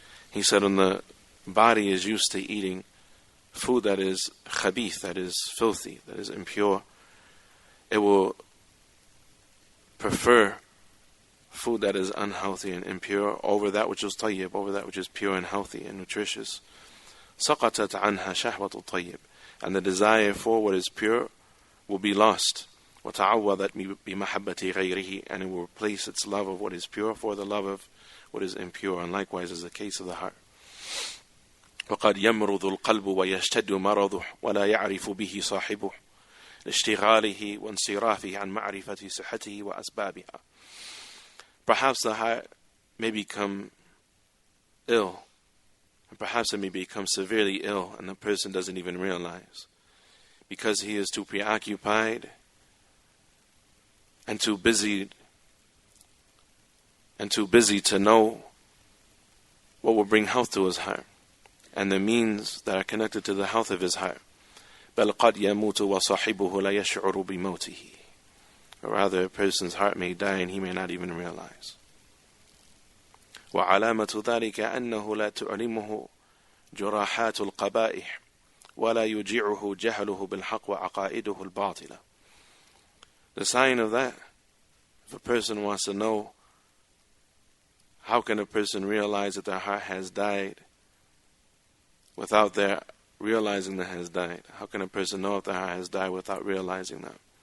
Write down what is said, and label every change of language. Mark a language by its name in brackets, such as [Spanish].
[English] He said when the body is used to eating food that is khabith, that is filthy, that is impure, it will prefer food that is unhealthy and impure over that which is tayyib, over that which is pure and healthy and nutritious. [Arabic] سقطت عنها شهوة الطيب, [English] and the desire for what is pure will be lost. [Arabic] وتعوضت بمحبة غيره, [English] and it will replace its love of what is pure for the love of what is impure, and likewise is the case of the heart. [Arabic] وقد يمرض القلب ويشتد مرضه ولا يعرف به صاحبه لاشتغاله وانصرافه عن معرفة صحته وأسبابها. [English] Perhaps the heart may become ill, and perhaps it may become severely ill, and the person doesn't even realize, because he is too preoccupied and too busy to know what will bring health to his heart and the means that are connected to the health of his heart. [Arabic] بل قد يموت وصاحبه لا يشعر بموته. [English] Or rather, a person's heart may die and he may not even realize. [Arabic] وعلامة ذلك أنه لا تعلمه جراحات القبائح ولا يجيعه جهله بالحق وعقائده الباطلة. [English] The sign of that, if a person wants to know how can a person realize that their heart has died without their realizing that it has died? How can a person know if their heart has died without realizing that?